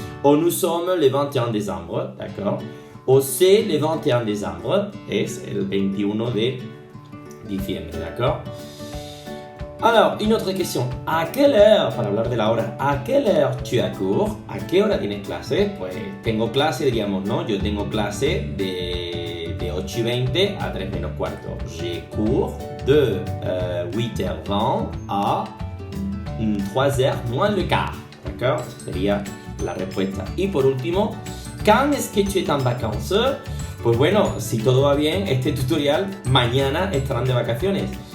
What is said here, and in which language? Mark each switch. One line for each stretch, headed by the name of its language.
French: O nous sommes le 21 décembre, d'accord? O c'est le 21 décembre,
Spanish: es el 21 de diciembre,
French: d'accord? Alors, une autre question. ¿A quelle heure,
Spanish: para hablar de la hora,
French: a quelle heure tu as cours?
Spanish: ¿A qué hora tienes clase? Pues tengo clase, diríamos, ¿no? Yo tengo clase de 8:20 a 3 menos cuarto.
French: J'ai cours de 8h20 a 3h moins le quart.
Spanish: D'accord? Esa sería la respuesta. Y por último,
French: ¿quand est-ce que tu es en vacances?
Spanish: Pues bueno, si todo va bien, este tutorial mañana estarán de vacaciones.